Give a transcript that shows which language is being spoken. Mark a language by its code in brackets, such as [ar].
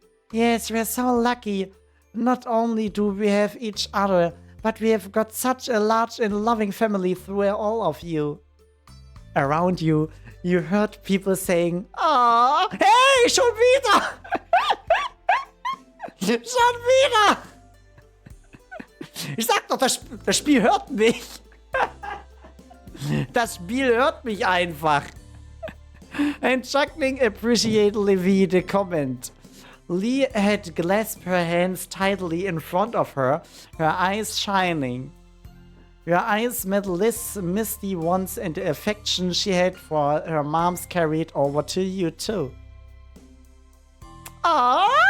[en] Yes, we're so lucky. Not only do we have each other, but we have got such a large and loving family through all of you. Around you, you heard people saying, "Aww, hey, [de] schon wieder! Schon wieder!" Ich sag doch, das Spiel hört mich. Das Spiel hört mich einfach. [en] And Chuckling appreciatively the comment. Lee had clasped her hands tightly in front of her, her eyes shining. Her eyes met Liz's misty ones, and the affection she had for her mom's carried over to you too. Aww!